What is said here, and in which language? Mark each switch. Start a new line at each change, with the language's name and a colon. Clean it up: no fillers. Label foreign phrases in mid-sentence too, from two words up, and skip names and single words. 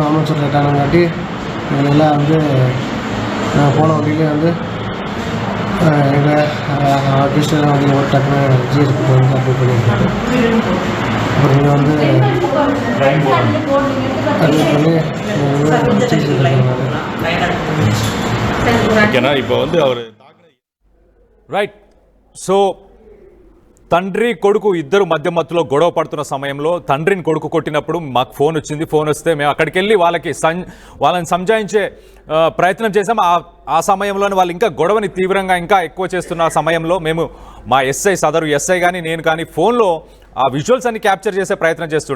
Tamil: ஆம்புலன்ஸ் லேட் ஆனங்காட்டி எல்லாம் வந்து போன வண்டியிலே வந்து எங்கள் கிருஷ்ண வண்டியில் ஒரு டக்குன்னு ஜிஎஸ்பி வந்து அப்ளை பண்ணியிருக்காரு. அப்புறம் இங்கே வந்து அட்மிட் பண்ணி ஓகேண்ணா. இப்போ வந்து அவர்
Telugu: రైట్. సో తండ్రి కొడుకు ఇద్దరు మధ్యలో గొడవ పడుతున్న సమయంలో తండ్రిని కొడుకు కొట్టినప్పుడు మాకు ఫోన్ వచ్చింది. ఫోన్ వస్తే మేము అక్కడికి వెళ్ళి వాళ్ళని సంజాయించే ప్రయత్నం చేసాం. ఆ సమయంలోనే వాళ్ళు ఇంకా గొడవని తీవ్రంగా ఇంకా ఎక్కువ చేస్తున్న సమయంలో మేము మా సదరు ఎస్ఐ కానీ నేను కానీ ఫోన్లో ఆ విజువల్స్ అన్ని క్యాప్చర్ చేసే ప్రయత్నం చేస్తుండే.